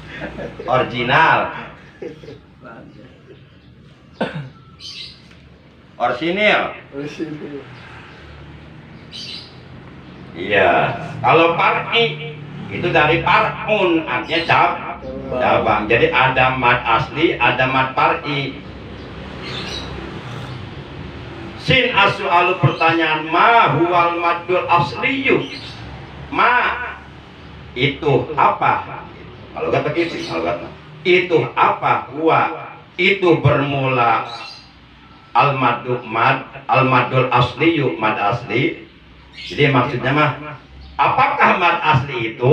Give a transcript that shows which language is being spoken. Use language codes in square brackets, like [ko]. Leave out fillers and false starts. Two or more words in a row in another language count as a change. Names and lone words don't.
[id] Original. Orsinil. Orisinil. Iya. Kalau par'i itu dari par'un, artinya cabang. Jadi ada mad asli, ada mad par'i. [ar] س السؤال pertanyaan ما هو المد الأصلي. [id] Ma itu apa? Kalau kata begitu, kalau kata itu apa? Huwa itu bermula [ar] المد الأصلي, [id] mad asli. Jadi maksudnya mah apakah mad asli itu?